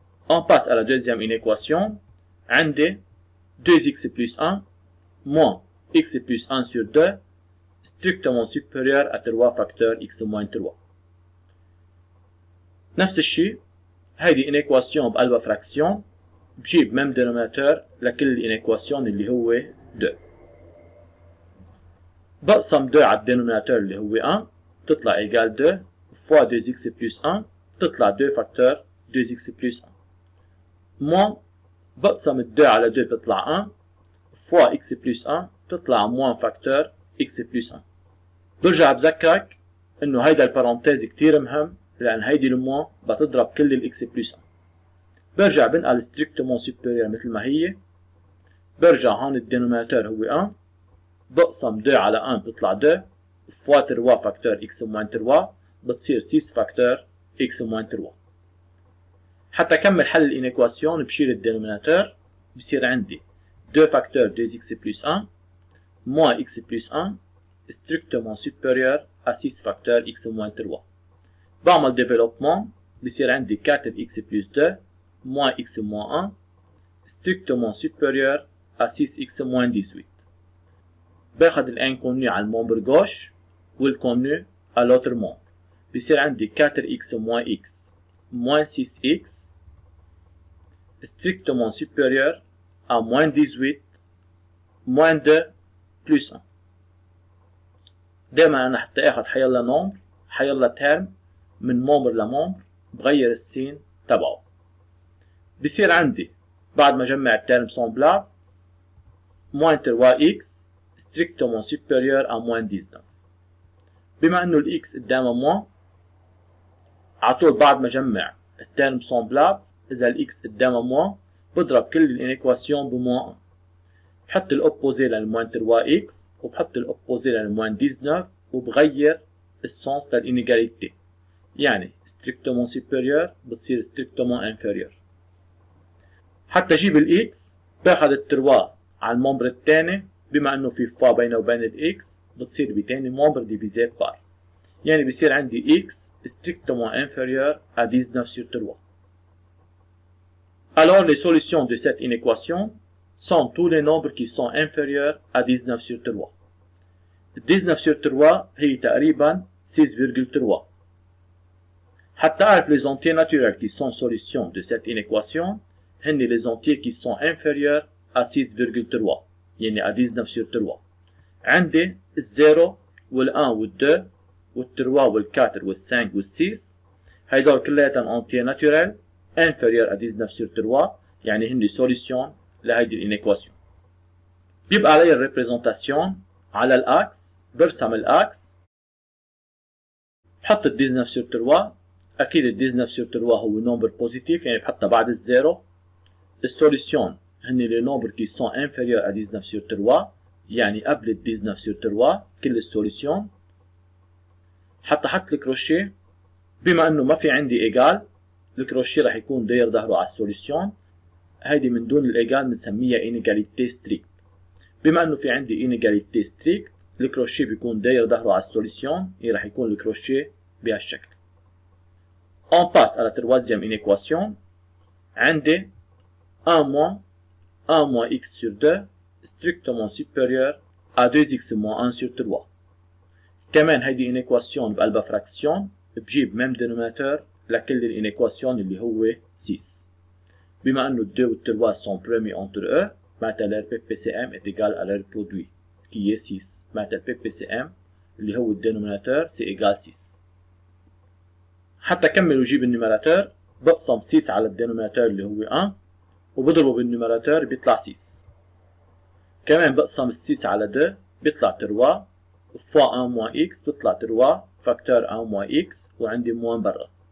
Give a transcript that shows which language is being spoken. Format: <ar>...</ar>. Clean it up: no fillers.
<fr>On passe à la deuxième inéquation.</fr> <ar>عندي</ar> <fr>2x plus 1 moins x plus 1 sur 2 strictement supérieur à 3 facteur x moins 3.</fr> <ar>نفس الشيء، هيدي انيكواسيون بقلبها فراكسيون، بجيب ميم دينوميناتور لكل الانيكواسيون اللي هو 2. بقسم 2 على الدينوميناتور اللي هو 1 تطلع ايجال 2 فوا 2x plus 1 تطلع 2 فاكتور 2x plus 1. موان بقسم 2 على 2 تطلع 1 فوا x plus 1 تطلع موان فاكتور x plus 1. برجع بذكرك انه هيدا البارونتيز كتير مهم، لان هيدي الموان بتضرب كل الاكس بلس 1. برجع بنقل ستريكتومون سوبيريور مثل ما هي. برجع هون الدينوميناتور هو 1، بقسم 2 على 1 بتطلع 2 فوا 3 فاكتور اكس موان 3 بتصير 6 فاكتور اكس موان 3. حتى كمل حل الانيكواسيون بشيل الدينوميناتور، بصير عندي</ar> <fr>2 فاكتور 2x plus 1 moins x plus 1 strictement supérieur à 6 facteur x moins 3. بعمل développement</fr> <ar>بصير عندي</ar> <fr>4x plus 2 moins x moins 1 strictement supérieur à 6x moins 18.</fr> <ar>باخد الانكونو على الممبر gauche والكونو على</ar> <fr>l'autre membre. بصير عندي 4x moins x moins 6x strictement supérieur à moins 18 moins 2 plus 1.</fr> <ar>دائما انا حتى اخذ حيلا نمبر حيلا تيرم من ممبر لممبر بغير السين تبعه. بصير عندي بعد ما جمع التيرم سومبلاب</ar> <fr>moins 3x strictement supérieur à moins 19.</fr> <ar>بما انه الاكس قدامه موان، عطول بعد ما جمع التيرم سومبلاب اذا الاكس قدامه موان بضرب كل الانيكواسيون بموان 1. بحط الأوبوزي للموان 3x وبحط الأوبوزي للموان 19 وبغير السونس للإنيغاليتي.</ar> <fr>يعني strictement supérieur بتصير strictement inférieur.</fr> <ar>حتى أجيب الإكس باخد التروا على الممبر الثاني، بما إنه في فا بينه وبين الإكس بتصير بتاني ممبر ديفيزي بار. يعني بصير عندي</ar> <fr>x strictement inférieur à 19 sur 3. Alors les solutions de cette inéquation sont tous les nombres qui sont inférieurs à 19 sur 3.</fr> <ar>19 sur 3 هي تقريبا 6,3. حتى أعرف</ar> <fr>les entiers naturels qui sont solutions de cette inéquation هن les entiers qui sont inférieurs à 6,3 يعني à 19 sur 3.</fr> <ar>عندي ال0 وال1 وال2 وال3 وال4 وال5 وال6 هيدول كلياتهم</ar> <fr>entiers naturels inférieurs à 19 sur 3</fr> <ar>يعني هن solution لهيدي الانيكواسيون. بيبقى علي الريبريزنتاسيون على الاكس، برسم الاكس بحط ال 19 sur 3. اكيد ال 19 sur 3 هو نمبر بوزيتيف يعني بحطها بعد الزيرو. السوليسيون هن لي نمبر كي سون انفيريور ا 19 sur 3 يعني قبل ال 19 sur 3 كل السوليسيون. حتى احط الكروشيه، بما انه ما في عندي ايجال الكروشيه رح يكون داير ظهره على السوليسيون. هيدي من دون الايجال بنسميها انيجاليتي ستريكت. بما انه في عندي انيجاليتي ستريكت الكروشيه بيكون داير ظهره على السوليسيون، يعني رح يكون الكروشيه بهالشكل.</ar> <fr>On passe à la troisième inéquation.</fr> <ar>عندي</ar> <fr>1 moins x sur 2 strictement supérieur à 2x moins 1 sur 3.</fr> <ar>كمان هيدي انيكواسيون بقلبها فراكسيون، بجيب ميم دينوميناتور لكل الانيكواسيون اللي هو 6. بما انه 2 و 3</ar> <fr>sont promis entre eux</fr> <ar>معناتها</ar> <fr>leur PPCM est égal à leur produit qui est 6.</fr> <ar>معناتها PPCM اللي هو الدينوميناتور</ar> <fr>c'est égal 6.</fr> <ar>حتى كمل وجيب النيميراتور بقسم 6 على الدينوميناتور اللي هو 1 وبضربه بالنيميراتور بيطلع 6. كمان بقسم ال 6 على 2 بيطلع 3 فوا 1 موان x بيطلع 3 فاكتور 1 موان x وعندي موان برا.</ar>